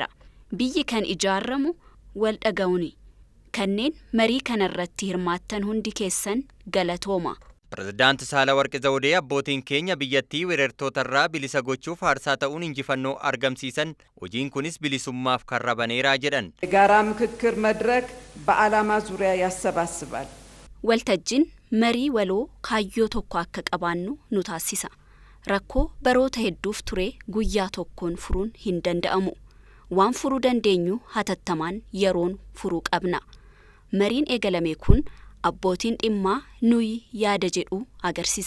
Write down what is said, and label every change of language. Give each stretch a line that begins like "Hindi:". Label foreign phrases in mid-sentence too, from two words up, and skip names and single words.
Oromo: Biyyi kan ijaaramu wal dhaga'uuni. Kanneen marii kana irratti hirmaattan hundi keessan galatooma. Pirezidaanti Saalawarqi Zawudee abbootiin keenya biyyattii weerartootarraa bilisa gochuuf aarsaa ta'uun injifannoo argamsiisan hojiin kunis bilisummaaf karra baneeraa jedhan.
Amharic: የጋራ ምክክር መድረክ በዓላማ ዙሪያ ያሰባስባል።
Oromo: waltajjiin marii waloo kaayyoo tokko akka qabaannu nu taasisa. Rakkoo baroota hedduuf ture guyyaa tokkoon furuun hin danda'amu. Waan furuu dandeenyu hatattamaan yeroon furuu qabna. Mariin eegalame kun abbootiin dhimmaa nuyi yaada jedhu agarsiisa.